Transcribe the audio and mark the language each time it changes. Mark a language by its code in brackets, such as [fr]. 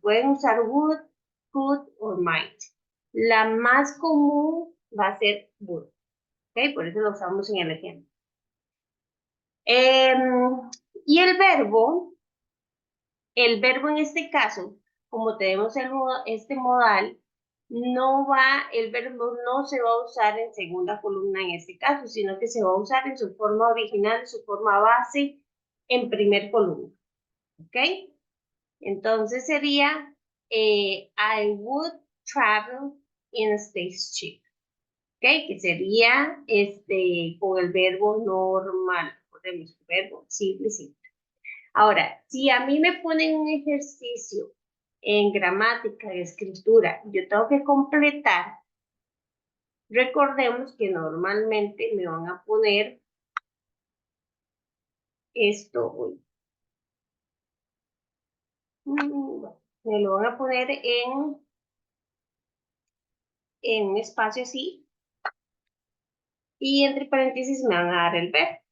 [es] Pueden usar would, could o might. La más común va a ser would. ¿Ok? Por eso lo usamos en el ejemplo. Y el verbo en este caso, como tenemos este modal, el verbo no se va a usar en segunda columna en este caso, sino que se va a usar en su forma original, en su forma base, en primer columna. ¿Ok? Entonces sería, [en] I would travel in a spaceship. [es] ¿Ok? Que sería con el verbo normal. Recordemos el verbo simple, simple. Ahora, si a mí me ponen un ejercicio en gramática, en escritura, yo tengo que completar, recordemos que normalmente me van a poner esto, me lo van a poner en un espacio así, y entre paréntesis me van a dar el verbo.